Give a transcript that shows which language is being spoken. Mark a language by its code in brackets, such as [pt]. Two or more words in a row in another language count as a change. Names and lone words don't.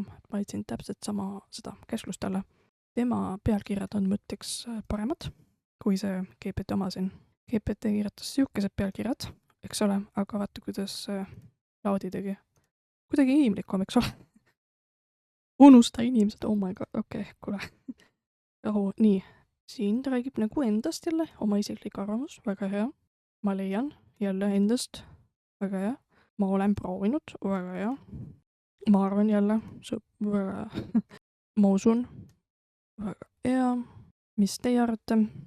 [et] Ma leidsin täpselt sama seda käsklust talle. Tema pealkirjad on mõtteks paremad, kui see GPT oma siin. GPT kirjutas siukesed pealkirjad, eks ole, aga vaata, kuidas Cloudi tegi. Kuidagi inimlikum, eks ole. Unusta inimesed, [en] oh my god, [et] okei, kuule. Rahu, nii. Siin ta räägib nagu endast jälle, oma isiklik arvamus, väga hea. Ma leian jälle endast, väga hea. Ma olen proovinud, väga hea. Ma arvan jälle, väga hea. Ma usun, väga hea. Mis teie arvate?